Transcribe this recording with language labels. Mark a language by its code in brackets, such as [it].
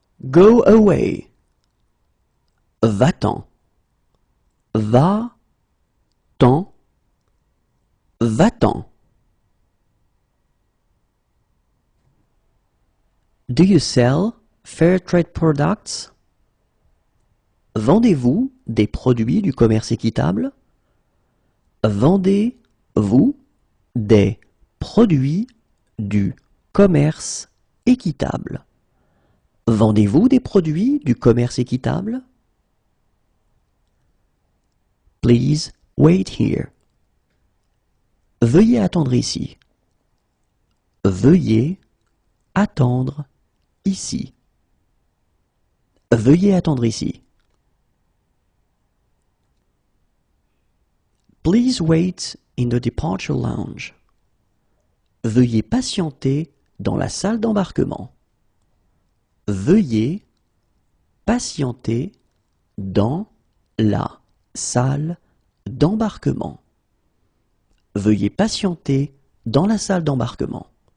[en] Go away. [fr] Va-t'en. Va-t'en. Va-t'en. [en] Do you sell fair trade products? [fr] Vendez-vous des produits du commerce équitable? Vendez-vous des produits du commerce équitable? Vendez-vous des produits du commerce équitable? [en] Please wait here. [fr] Veuillez attendre ici. Veuillez attendre ici. Veuillez attendre ici. [en] Please wait in the departure lounge. [fr] Veuillez patienter dans la salle d'embarquement. Veuillez patienter dans la salle d'embarquement. Veuillez patienter dans la salle d'embarquement.